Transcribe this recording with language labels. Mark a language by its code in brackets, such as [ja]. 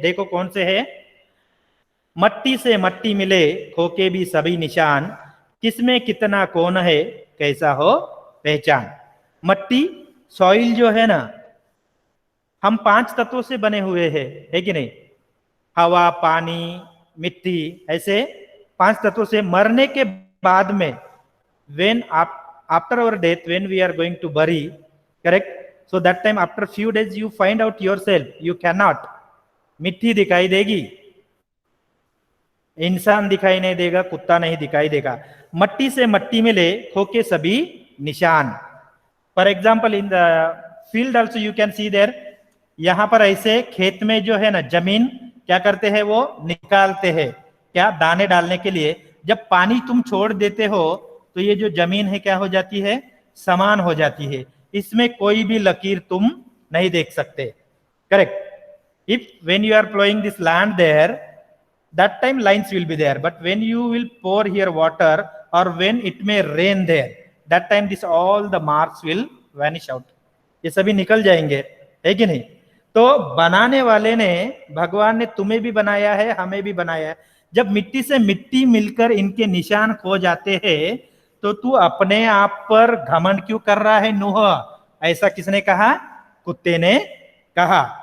[hi] देखो कौन से है? मट्टी से मट्टी मिले खोके भी सभी निशान, किसमें कितना कौन है कैसा हो पहचान। मट्टी, सॉइल जो है ना, हम 5 तत्वों से बने हुए हैं, है कि नहीं? हवा, पानी, मिट्टी, ऐसे 5 तत्वों से। मरने के बाद में, [en] when after our death, when we are going to bury, correct, so that time after few days you find out yourself, you cannot, [hi] मिट्टी दिखाई देगी, इंसान दिखाई नहीं देगा, कुत्ता नहीं दिखाई देगा। मट्टी से मट्टी मिले होके सभी निशान। [en] for example in the field also you can see there, [hi] यहां पर ऐसे खेत में जो है ना, जमीन क्या करते हैं? वो निकालते हैं। क्या, दाने डालने के लिए। जब पानी तुम छोड़ देते हो तो ये जो जमीन है क्या हो जाती है, समान हो जाती है, इसमें कोई भी लकीर तुम नहीं देख सकते। [en] Correct. If when you are plowing this land there, that time lines will be there, but when you will pour here water or when it may rain there, that time this all the marks will vanish out, [hi] ये सभी निकल जाएंगे, है कि नहीं। तो बनाने वाले ने, भगवान ने तुम्हें भी बनाया है, हमें भी बनाया है। जब मिट्टी से मिट्टी मिलकर इनके निशान खो जाते हैं तो तू अपने आप पर घमंड क्यों कर रहा है नूह, ऐसा किसने कहा, कुत्ते ने कहा।